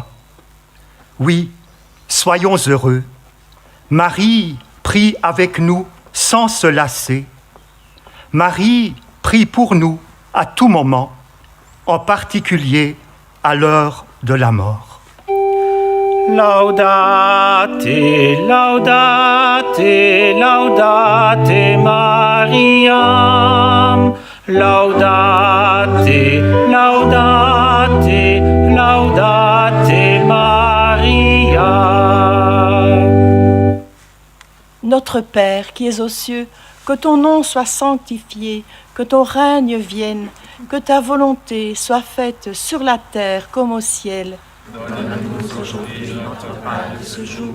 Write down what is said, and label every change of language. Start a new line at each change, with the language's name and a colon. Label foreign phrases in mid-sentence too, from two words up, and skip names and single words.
French: Oui, soyons heureux. Marie prie avec nous sans se lasser. Marie prie pour nous à tout moment, en particulier à l'heure de la mort.
Latin: Laudate, laudate, laudate Mariam. Laudate, laudate, laudate Maria.
French: Notre Père qui es aux cieux, Que ton nom soit sanctifié, que ton règne vienne, que ta volonté soit faite sur la terre comme au ciel. Donne-nous aujourd'hui notre pain de ce jour.